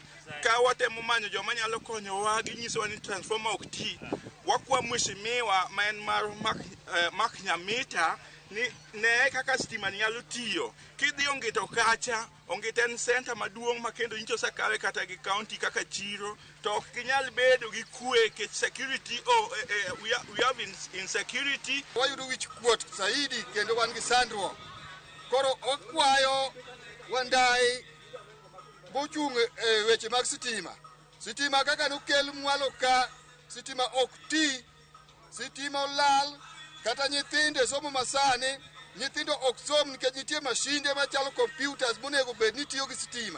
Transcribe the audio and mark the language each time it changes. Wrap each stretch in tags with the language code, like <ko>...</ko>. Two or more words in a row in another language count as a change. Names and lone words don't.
<luo>Ka watemo manyo joma nyalo konyowa, ginyisowa ni transformer ok ti. Wakwa mheshimiwa ma en mar Mark Nyamita ni ne kaka stima nyalo tiyo. Kidhi Ongeto kacha, Ongeto en center maduong' ma kendo nyicho sakawe kata gi county kaka chiro, to ok ginyal bedo gi kwe ke</luo> <en>security we have insecurity.</en> <luo>Wayudo wich kuot saidi kendo wan gi sandruok. Koro okwayo Wandai bochung' weche mag sitima. Sitima kaka nokel mwalo ka, sitima ok ti, sitima olal, kata nyithinde somo masani, nyithindo ok som nikech nitie mashinde machalo computers monego bed ni tiyo gi sitima.</luo>